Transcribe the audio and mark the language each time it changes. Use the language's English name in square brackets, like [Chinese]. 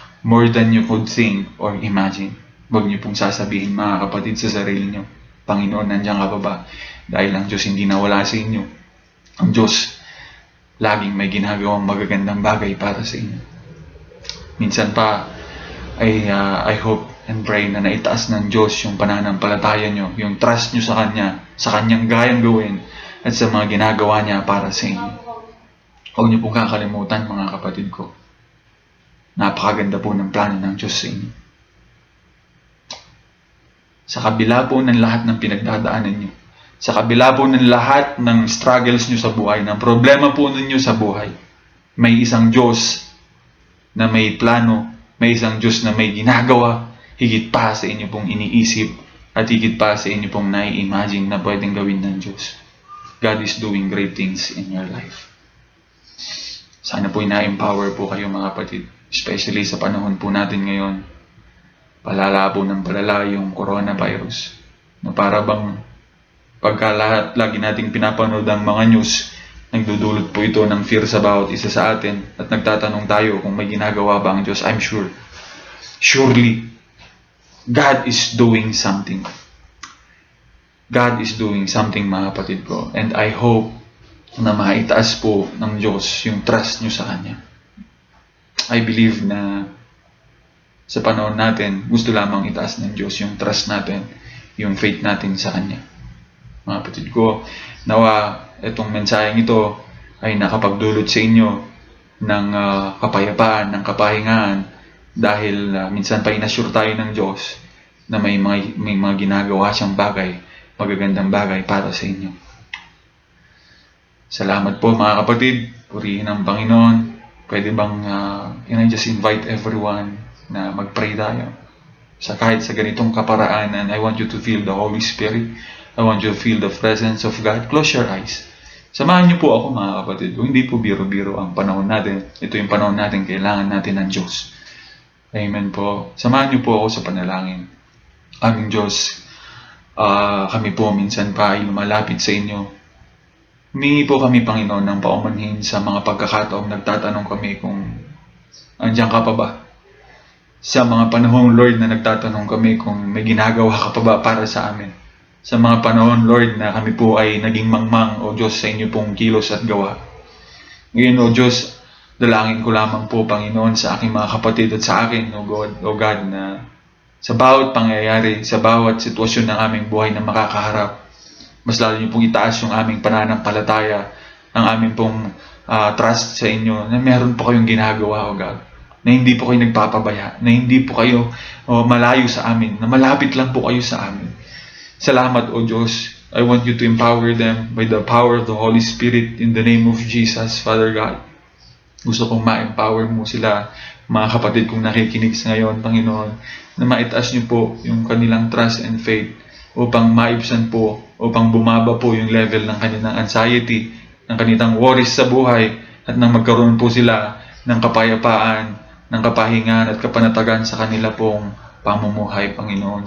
[English] More than you could think or imagine. [Filipino] Huwag niyo pong sasabihin, mga kapatid, sa sarili niyo, Panginoon, nandiyan ka pa ba? Dahil ang Diyos hindi nawala sa inyo. Ang Diyos, laging may ginagawang magagandang bagay para sa inyo. Minsan pa, [English] I hope and pray [Filipino] na naitaas ng Diyos yung pananampalataya niyo, yung trust niyo sa Kanya, sa Kanyang gayang gawin, at sa mga ginagawa niya para sa inyo. Huwag niyo pong kakalimutan, mga kapatid ko. Napakaganda po ng plano ng Diyos sa inyo. Sa kabila po ng lahat ng pinagdadaanan niyo, sa kabila po ng lahat ng struggles niyo sa buhay, ng problema po ninyo sa buhay, may isang Diyos na may plano, may isang Diyos na may ginagawa, higit pa sa inyo pong iniisip, at higit pa sa inyo pong nai-imagine na pwedeng gawin ng Diyos. [English] God is doing great things in your life. [Filipino] Sana po ina-empower po kayo, mga kapatid. Especially sa panahon po natin ngayon, palala po ng palala yung coronavirus. Na para bang pagka lagi nating pinapanood ang mga news, nagdudulot po ito ng fear sa bawat isa sa atin at nagtatanong tayo kung may ginagawa ba ang Diyos. [English] I'm sure. Surely, God is doing something. God is doing something, [Filipino] mga kapatid ko. [English] And I hope [Filipino] na maitaas po ng Diyos yung trust nyo sa Kanya. [English] I believe [Filipino] na sa panahon natin, gusto lamang itaas ng Diyos yung trust natin, yung faith natin sa Kanya. Mga kapatid ko, nawa itong mensaheng ito ay nakapagdulot sa inyo ng kapayapaan, ng kapahingaan, dahil minsan pa inassure tayo ng Diyos na may mga ginagawa siyang bagay, magagandang bagay para sa inyo. Salamat po, mga kapatid. Purihin ang Panginoon. Pwede bang [English] can I just invite everyone [Filipino] na mag-pray tayo kahit sa ganitong kaparaanan. [English] I want you to feel the Holy Spirit. I want you to feel the presence of God. Close your eyes. [Filipino] Samahan niyo po ako, mga kapatid. Kung hindi po biro-biro ang panahon natin, ito yung panahon natin, kailangan natin ng Diyos. Amen po. Samahan niyo po ako sa panalangin. Aming Diyos, kami po minsan pa ay lumalapit sa inyo. Humingi po kami, Panginoon, ng paumanhin sa mga pagkakataong nagtatanong kami kung andiyan ka pa ba? Sa mga panahong, Lord, na nagtatanong kami kung may ginagawa ka pa ba para sa amin. Sa mga panahon, Lord, na kami po ay naging mangmang, O Diyos, sa inyo pong kilos at gawa. Ngayon, O Diyos, dalangin ko lamang po, Panginoon, sa aking mga kapatid at sa akin, O God, na sa bawat pangyayari, sa bawat sitwasyon ng aming buhay na makakaharap, mas lalo niyo pong itaas yung aming pananampalataya, ang aming pong trust sa inyo, na meron po kayong ginagawa, O God, na hindi po kayo nagpapabaya, na hindi po kayo malayo sa amin, na malapit lang po kayo sa amin. Salamat, O Diyos. [English] I want you to empower them by the power of the Holy Spirit in the name of Jesus, Father God. [Filipino] Gusto kong ma-empower mo sila, mga kapatid kong nakikinig sa ngayon, Panginoon, na maitaas niyo po yung kanilang [English] trust and faith [Filipino] upang maibsan po, upang bumaba po yung level ng kanilang anxiety, ng kanilang worries sa buhay, at nang magkaroon po sila ng kapayapaan, ng kapahingan at kapanatagan sa kanila pong pamumuhay, Panginoon.